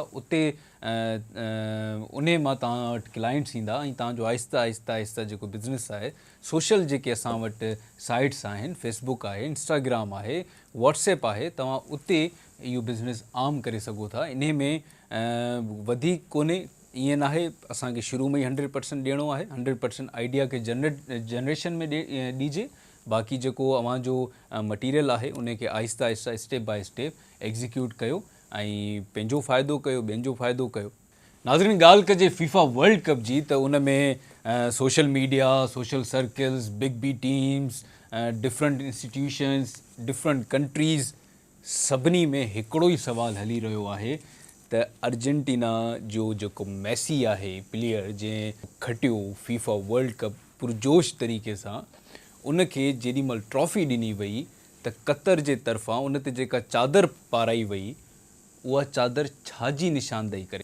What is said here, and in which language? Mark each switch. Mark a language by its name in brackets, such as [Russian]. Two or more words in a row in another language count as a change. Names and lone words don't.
[Sindhi] उते उन मां तव्हां वटि क्लाइंट्स ईंदा ऐं तव्हांजो आहिस्ता आहिस्ता जेको बिज़नेस आहे, सोशल जेके असां वटि साइट्स आहिनि, फेसबुक आहे, इंस्टाग्राम आहे, व्हाट्सएप आहे, तव्हां उते इहो बिज़नेस आम करे सघो था। इन में वधीक कोन्हे, ईअं नाहे असांखे शुरू में ई 100% ॾियणो आहे। 100% आइडिया खे जनरेशन में ॾिजे। बाक़ी जेको अव्हांजो मटीरियल आहे उनखे आहिस्ता आहिस्ता [English] step by step execute [Sindhi] कयो ऐं पंहिंजो फ़ाइदो कयो, ॿियनि जो फ़ाइदो कयो। नाज़रीन, ॻाल्हि कजे फीफा वर्ल्ड कप जी त उन में [English] social media, social circles, big B teams, different institutions, different countries, [Sindhi] सभिनी में हिकिड़ो ई सवालु हली रहियो आहे त अर्जेंटीना जो जेको मैसी आहे प्लेयर जंहिं खटियो फीफा वर्ल्ड कप पुरजोश तरीक़े सां, उनखे जेॾीमहिल ट्रॉफ़ी ॾिनी वई त कतर जे तरफ़ां उन ते जेका चादर पाराई वई उहा चादर छाजी निशानदेही करे।